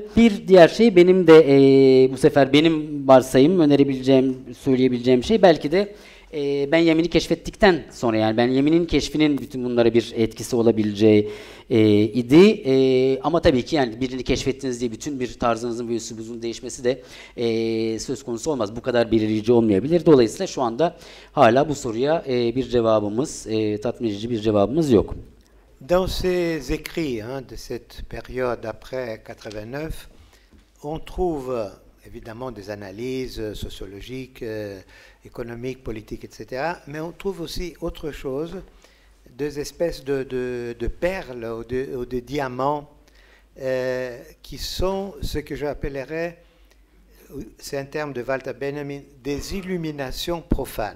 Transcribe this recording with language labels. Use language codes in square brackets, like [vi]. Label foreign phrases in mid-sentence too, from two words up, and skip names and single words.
[tr] Bir diğer şey, benim de bu sefer benim varsayım, önerebileceğim, söyleyebileceğim şey belki de Benjamin'i keşfettikten sonra, yani Benjamin'in keşfinin bütün bunlara bir etkisi olabileceği idi. Ama tabii ki yani birini keşfettiniz diye bütün bir tarzınızın ve üslubunuzun değişmesi de söz konusu olmaz. Bu kadar belirleyici olmayabilir. Dolayısıyla şu anda hala bu soruya bir cevabımız, tatmin edici bir cevabımız yok. [fr] Dans ses écrits de cette période après 89, on trouve évidemment des analyses sociologiques, économiques, politiques, etc. Mais on trouve aussi autre chose, deux espèces de perles ou de diamants qui sont ce que j'appellerais, c'est un terme de Walter Benjamin, des illuminations profanes.